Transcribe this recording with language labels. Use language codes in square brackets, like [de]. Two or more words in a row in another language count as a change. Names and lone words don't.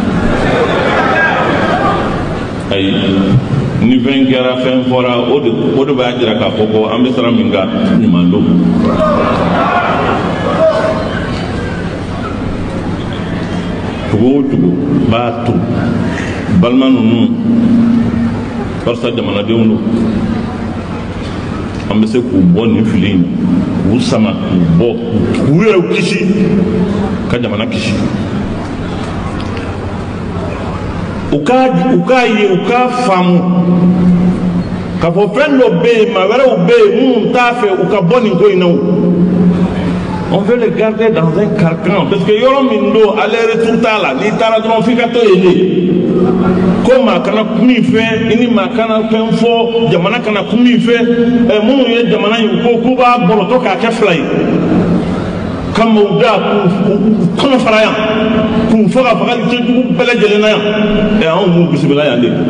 [bm] ayi ni fɛn kɛra fɛn fɔra o de b'a jira k'a fɔ ko an bɛ sira min kan ɲuman don cogo o cogo b'a to balima ninnu barisa jamanadenw don an bɛ se k'u bɔ nin fili in k'u sama k'u bɔ k'u yɛrɛw kisi ka jamana kisi u k'a ye u k'a faamu k'a fɔ fɛn dɔ bɛ yen maa wɛrɛw bɛ yen minnu t'a fɛ u ka bɔ nin ko in na [fr] on veut les garder dans un carcan parce que [bm] yɔrɔ min don aller-retour t'a la n'i taara dɔrɔn f'i ka to yen de ko maa kana kuma i fɛ i ni maa kana fɛn fɔ jamana kana kuma i fɛ minnu ye jamana in ko k'u b'a bɔrɔtɔ k'a kɛ fila ye ka maaw da k'u kɔnɔ fara yan k'u faga fagali cɛjugu bɛɛ lajɛlen na yan anw b'u bisimila yan de